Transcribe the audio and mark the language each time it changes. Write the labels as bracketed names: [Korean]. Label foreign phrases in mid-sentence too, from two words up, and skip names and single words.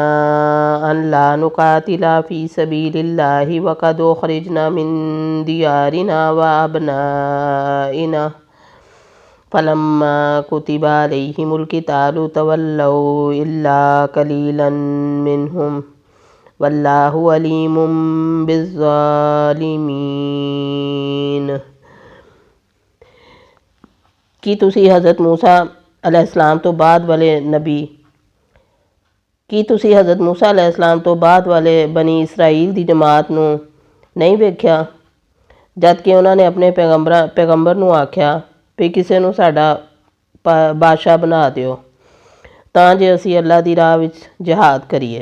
[Arabic] ألا نقاتل في سبيل الله وقد أخرجنا من ديارنا وأبنائنا فلما كتب عليهم القتال تولوا إلا قليلا منهم والله عليم بالظالمين. [Punjabi] کہ تسی حضرت موسیٰ علیہ السلام توں بعد والے بنی اسرائیل دی جماعت نوں نہیں ویکھیا جد کہ اونہاں نے اپنے پیغمبر نوں آکھیا بھی کسے نوں ساڈا بادشاہ بنا دیو تاں جے اسی اللہ دی راہ وچ جہاد کریے.